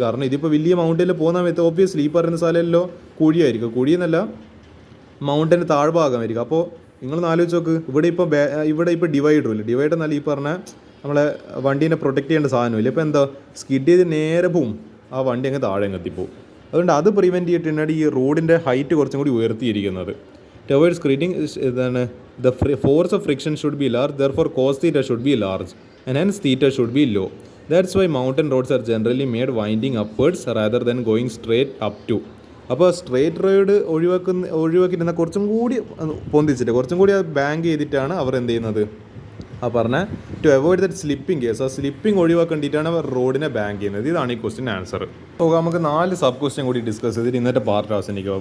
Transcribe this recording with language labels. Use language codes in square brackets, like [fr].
[ml] കാരണം ഇതിപ്പോൾ വലിയ മൗണ്ടനിൽ പോകുന്ന സമയത്ത് ഓബ്വിയസ്ലി ഈ പറയുന്ന സ്ഥലമല്ലോ കുഴിയായിരിക്കും, കുഴിയെന്നല്ല മൗണ്ടന് താഴ്ഭാഗമായിരിക്കും. അപ്പോൾ നിങ്ങളൊന്ന് ആലോചിച്ച് നോക്ക്, ഇവിടെ ഇപ്പോൾ ഡിവൈഡർ ഇല്ല, ഡിവൈഡർ എന്നല്ല ഈ പറഞ്ഞ നമ്മളെ വണ്ടീനെ പ്രൊട്ടക്ട് ചെയ്യേണ്ട സാധനമില്ല. ഇപ്പോൾ എന്താ സ്കിഡ് ചെയ്ത് നേരെ പോവും, ആ വണ്ടി അങ്ങ് താഴെ എത്തിപ്പോവും. അതുകൊണ്ട് അത് പ്രിവെൻറ്റ് ചെയ്തിട്ടാണ് ഈ റോഡിൻ്റെ ഹൈറ്റ് കുറച്ചും കൂടി ഉയർത്തിയിരിക്കുന്നത്. [en] To avoid screening [ml] ഇതാണ് [en] the force of friction should be large, therefore cos theta should be large and hence theta should be low. That's why mountain roads are generally made winding upwards rather than going straight up to. [ml] അപ്പോൾ straight road ഒഴിവാക്കിയിരുന്ന കുറച്ചും കൂടി പൊന്തിച്ചിട്ട് കുറച്ചും കൂടി അത് bank ചെയ്തിട്ടാണ് അവർ എന്ത് ചെയ്യുന്നത് ആ പറഞ്ഞ [en] To avoid that slipping case. [ml] ആ സ്ലിപ്പിംഗ് ഒഴിവാക്കേണ്ടിയിട്ടാണ് അവർ റോഡിനെ ബാങ്ക് ചെയ്യുന്നത്. ഇതാണ് ഈ ക്വസ്റ്റ്യൻ ആൻസർ. അപ്പോൾ നമുക്ക് 4 സബ് ക്വസ്റ്റ്യൻ കൂടി ഡിസ്കസ് ചെയ്തിട്ട് ഇന്നത്തെ പാർട്ട് അവസാനിക്കുക.